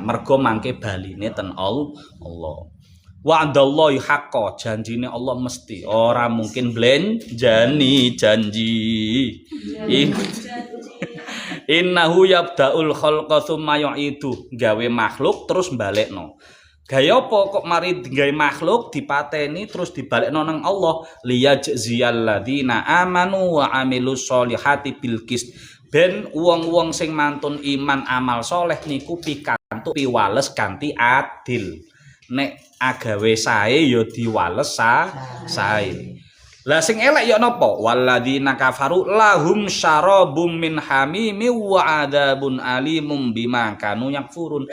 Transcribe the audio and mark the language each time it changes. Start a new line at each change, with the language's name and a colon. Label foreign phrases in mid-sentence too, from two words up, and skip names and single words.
Javanese: Mergo mangke baline ten Allah.
Arabic: وعد الله حقا,
Javanese: janjine Allah mesti ora mungkin blenjani janji.
Arabic: إنه يبدأ الخلق ثم يعيده, gawe makhluk terus balekno.
Javanese: Gaya apa kok mari digawe makhluk dipateni terus dibalekno nang Allah
Arabic: ليجزي الذين آمنوا وعملوا الصالحات بالقسط.
Javanese: Ben wong-wong sing mantun iman amal soleh niku pikantuk piwales kanthi adil. Nek agawe sae ya diwales sae. Lah sing elek ya napa?
Arabic: والذين كفروا لهم شراب من حميم وعذاب أليم بما كانوا يكفرون.